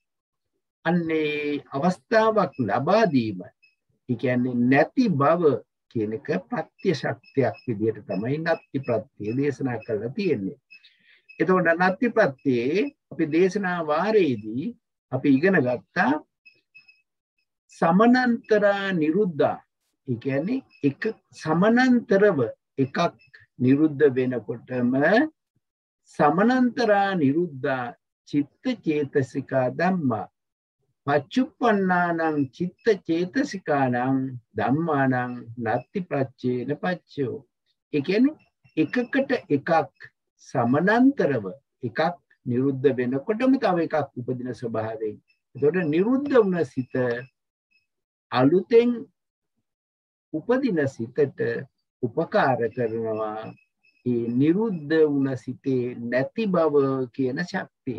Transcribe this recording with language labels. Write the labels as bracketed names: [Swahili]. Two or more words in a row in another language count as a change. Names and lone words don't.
[Sinhala] අන්නේ අවස්ථාවක් ලබා දීම ඒ කියන්නේ නැති බව කියන එක ප්‍රත්‍ය ශක්තියක් විදිහට තමයි නත්ති ප්‍රත්‍ය දේශනා කරලා තියෙන්නේ. එතකොට නත්ති ප්‍රත්‍යේ අපි දේශනා වාරයේදී අපි ඉගෙන ගත්තා [Pali] සමනන්තරා නිරුද්ධා. [Sinhala] ඒ කියන්නේ එක සමනන්තරව එකක් නිරුද්ධ වෙනකොටම [Pali] සමනන්තරා නිරුද්ධා චිත්ත චේතසිකා ධම්මා පච්චුප්පන්නානං චිත්ත චේතසිකානං ධම්මානං නත්ති ප්‍රච්ඡේන පච්චයෝ. [Sinhala] ඒ කියන්නේ එකකට එකක් සමානතරව එකක් නිරුද්ධ වෙනකොටම තව එකක් උපදින ස්වභාවයෙන්. එතකොට නිරුද්ධ වුණ සිත අලුතෙන් උපදින සිතට උපකාර කරනවා ඒ නිරුද්ධ වුණ සිතේ නැති බව කියන ශක්තිය.